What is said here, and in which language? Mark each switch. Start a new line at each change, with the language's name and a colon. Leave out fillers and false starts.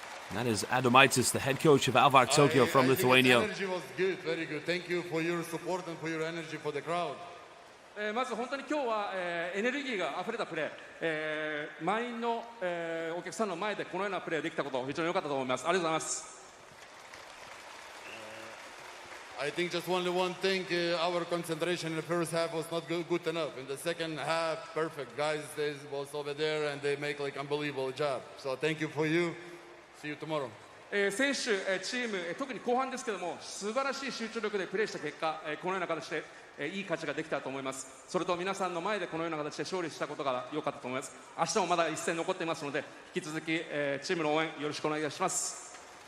English: And that is Adomaitis, the head coach of ALVARK Tokyo from I think Lithuania. the energy was good, very good. Thank you for your support and for your energy for the crowd.
Japanese: まず本当に今日は、エネルギーがあふれたプレー、満員の、お客さんの前でこのようなプレーできたこと非常に良かったと思います。ありがとうございます。
English: I think just only one thing, our concentration in the first half was not good enough. In the second half, perfect. Guys, they was over there and they make like unbelievable job. So thank you for you. See you tomorrow.
Japanese: 選手、チーム、特に後半ですけども、素晴らしい集中力でプレーした結果、このような形で、いい勝ちができたと思います。それと皆さんの前でこのような形で勝利したことが良かったと思います。明日もまだ一戦残っていますので、引き続き、チームの応援よろしくお願いします。